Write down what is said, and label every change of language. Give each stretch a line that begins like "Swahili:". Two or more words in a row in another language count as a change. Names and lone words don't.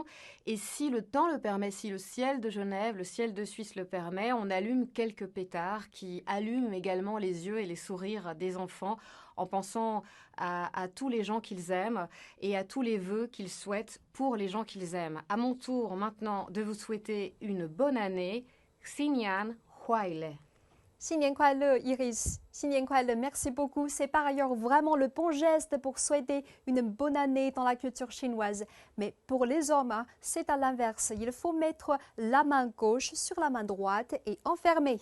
French: Et si le temps le permet, si le ciel de Genève, le ciel de Suisse le permet, on allume quelques pétards qui allument également les yeux et les sourires des enfants en pensant à tous les gens qu'ils aiment et à tous les vœux qu'ils souhaitent pour les gens qu'ils aiment. À mon tour maintenant de vous souhaiter une bonne année.
Chinese: 新年快乐. 新年快乐 Iris, 新年快乐,
French: merci beaucoup. C'est par ailleurs vraiment le bon geste pour souhaiter une bonne année dans la culture chinoise. Mais pour les hommes, c'est à l'inverse. Il faut mettre la main gauche sur la main droite et enfermer.